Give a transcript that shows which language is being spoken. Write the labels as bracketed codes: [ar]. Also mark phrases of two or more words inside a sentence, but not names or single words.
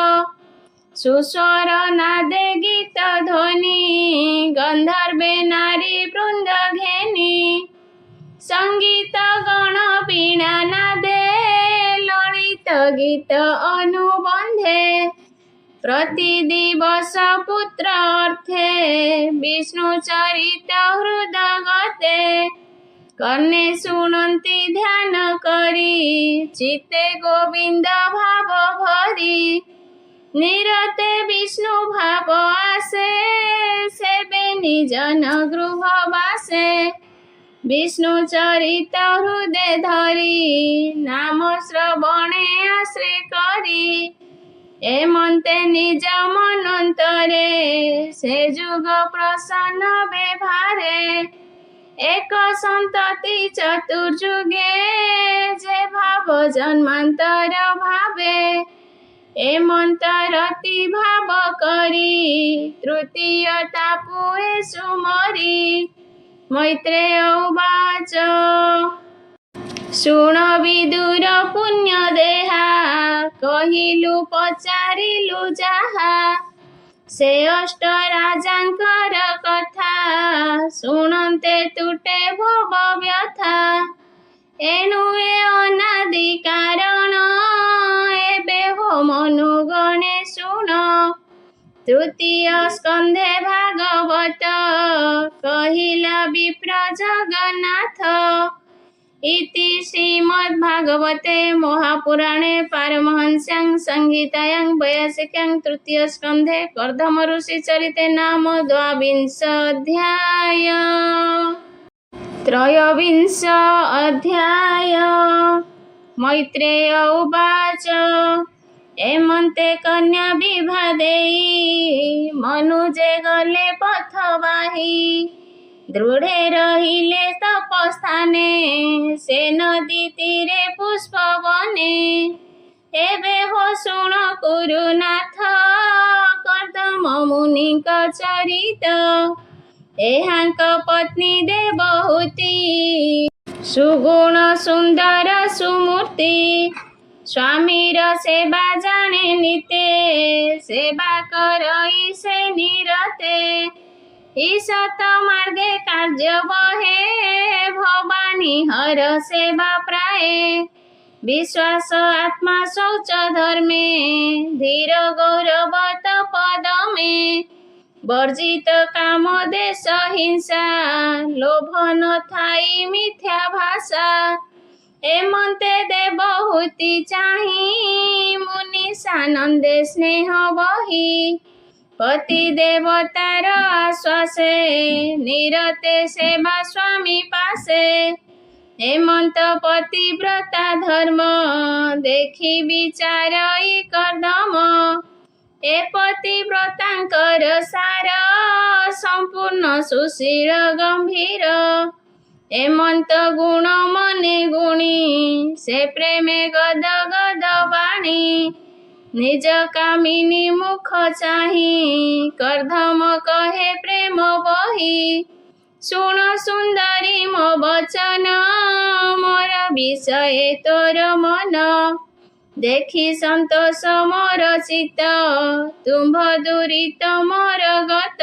[or] ସୁସ୍ୱର ନାଦେ ଗୀତ ଧ୍ୱନି ଗନ୍ଧର୍ବେ ନାରୀ ବୃନ୍ଦ ଘେନୀ ସଙ୍ଗୀତ ଗଣ ବୀଣା ନାଦେ ଲଳିତ ଗୀତ ଅନୁବନ୍ଧେ ପ୍ରତି ଦିବସ ପୁତ୍ର ଅର୍ଥେ ବିଷ୍ଣୁ ଚରିତ ହୃଦଗତେ କର୍ଣ୍ଣେ ଶୁଣନ୍ତି ଧ୍ୟାନ କରୀ ଚିତ୍ତେ ଗୋବିନ୍ଦ ଭାବ ଭରୀ ନିରତେ ବିଷ୍ଣୁ ଭାବ ଆସେ ସେବେ ନିଜନ ଗୃହ ବାସେ ବିଷ୍ଣୁ ଚରିତ ହୃଦୟ ଧରୀ ନାମ ଶ୍ରବଣେ ଆଶ୍ରୟ କରୀ ଏମନ୍ତେ ନିଜ ମନନ୍ତରେ ସେ ଯୁଗ ପ୍ରସନ୍ନ ବ୍ୟବହାରେ ଏକ ସନ୍ତତି ଚତୁର୍ଯୁଗେ ଯେ ଭାବ ଜନ୍ମାନ୍ତର ଭାବେ ଏମନ୍ତରତି ଭାବ କରୀ ତୃତୀୟତା ପୁଏ ସୁମରୀ [sa] मैत्रेय उवाच [or] ଶୁଣ ବିଦୁର ପୁଣ୍ୟ ଦେହା କହିଲୁ ପଚାରିଲୁ ଯାହା ସେ ଅଷ୍ଟ ରାଜାଙ୍କର କଥା ଶୁଣନ୍ତେ ତୁଟେ ଭବ ବ୍ୟଥା ଏଣୁ ଏ ଅନାଦି କାରଣ ଏବେ ହୋ ମନୁଗଣେ ଶୁଣ ତୃତୀୟ ସ୍କନ୍ଧେ ଭାଗବତ କହିଲା ବିପ୍ର ଜଗନ୍ନାଥ [sa] इति श्रीमद्भागवते महापुराणे पारमहंस्यां संहितायां 82 तृतीय स्कंधे कर्दम ऋषि चरिते नाम 22 अध्याय। [or] ତ୍ରୟୋବିଂଶ ଅଧ୍ୟାୟ। [sa] मैत्रेय उवाच [or] ଏମନ୍ତେ କନ୍ୟା ବିଭା ଦେଈ ମନୁଜେ ଗଲେ ପଥବାହୀ ଦୃଢ଼େ ରହିଲେ ତପସ୍ଥାନେ ସେ ନଦୀ ତୀରେ ପୁଷ୍ପ ବନେ ଏବେ ହୋ ଶୁଣ କୁରୁନାଥ କର୍ଦ୍ଦମ ମୁନିକ ଚରିତ ଏହାଙ୍କ ପତ୍ନୀ ଦେବହୂତି ସୁଗୁଣ ସୁନ୍ଦର ସୁମୂର୍ତ୍ତି ସ୍ୱାମୀର ସେବା ଜାଣେ ନିତେ ସେବା କରଈ ସେ ନିରତେ ଈଶତ ମାର୍ଗେ କାର୍ଯ୍ୟ ବହେ ଭବାନୀ ହର ସେବା ପ୍ରାୟେ ବିଶ୍ୱାସ ଆତ୍ମା ଶୌଚ ଧର୍ମେ ଧୀର ଗୌରବ ପଦ ମେଁ ବର୍ଜିତ କାମ ଦେଶ ହିଂସା ଲୋଭ ନ ଥାଈ ମିଥ୍ୟା ଭାଷା ଏମନ୍ତେ ଦେବହୂତି ଚାହୀ ମୁନି ସାନନ୍ଦେ ସ୍ନେହ ବହୀ ପତି ଦେବତାର ଆଶ୍ୱାସେ ନିରତେ ସେବା ସ୍ୱାମୀ ପାସେ ହେମନ୍ତ ପତିବ୍ରତା ଧର୍ମ ଦେଖୀ ବିଚାରଈ କର୍ଦ୍ଦମ ଏ ପତିବ୍ରତାଙ୍କର ସାର ସମ୍ପୂର୍ଣ୍ଣ ସୁଶୀଳ ଗମ୍ଭୀର ହେମନ୍ତ ଗୁଣ ମନେ ଗୁଣୀ ସେ ପ୍ରେମେ ଗଦ ଗଦ ବାଣୀ ନିଜ କାମିନୀ ମୁଖ ଚାହୀ କରଧମ କହେ ପ୍ରେମ ବହୀ ଶୁଣ ସୁନ୍ଦରୀ ମୋ ବଚନ ମୋର ବିଷୟ ତୋର ମନ ଦେଖୀ ସନ୍ତୋଷ ମୋର ଚିତ୍ତ ତୁମ୍ଭ ଦୁରିତ ମୋର ଗତ